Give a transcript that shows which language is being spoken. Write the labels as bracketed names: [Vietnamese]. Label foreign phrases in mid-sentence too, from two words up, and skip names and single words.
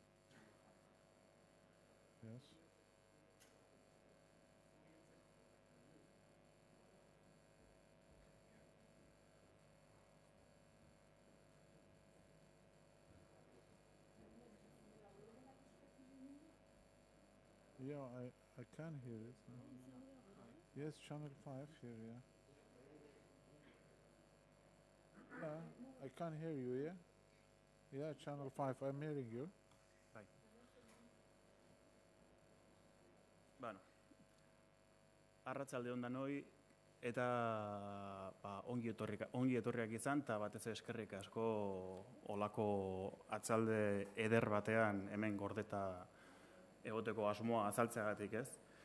[English] Yes. Yeah, I can hear it. Yes, channel 5 here, yeah. Yeah, I can hear you, yeah? Yeah, channel 5, I'm hearing you. [Basque] Bai. Bueno, arratsalde on danoi eta ongi etorriak izan eta batez ere eskerrik asko olako atzalde eder batean hemen gordeta egoteko asmoa azaltzeagatik, ez?